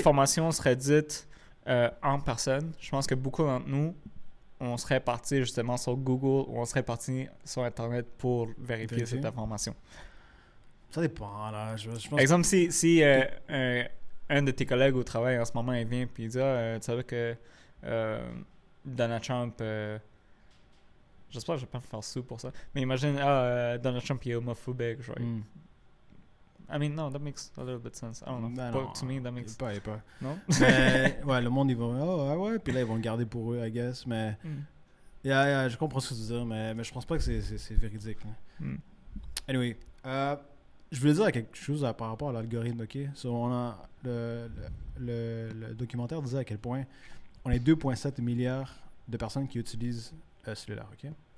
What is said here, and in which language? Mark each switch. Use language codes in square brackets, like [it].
[fr] information serait dite en personne, je pense que beaucoup d'entre nous, on serait parti justement sur Google ou on serait parti sur Internet pour vérifier cette information. Ça dépend, là. Je pense Exemple, si un de tes collègues au travail en ce moment, il vient et il dit tu savais que Donald Trump... j'espère que je vais pas me faire sous pour ça. Mais imagine, Donald Trump il est homophobique. [en] Genre, I mean, no, that makes a little bit sense. I don't know. [fr] Ben [en] But [fr] non, [en] to me, that makes... [fr] il est pas. Non? Mais, ouais, le monde, ils vont, oh, ah ouais, puis là, ils vont le garder pour eux, [en] I guess. [fr] Mais, je comprends ce que tu veux dire, mais je pense pas que c'est véridique. Anyway, je voulais dire quelque chose par rapport à l'algorithme, ok? On a le documentaire disait à quel point on est 2,7 milliards de personnes qui utilisent cellulaire, ok?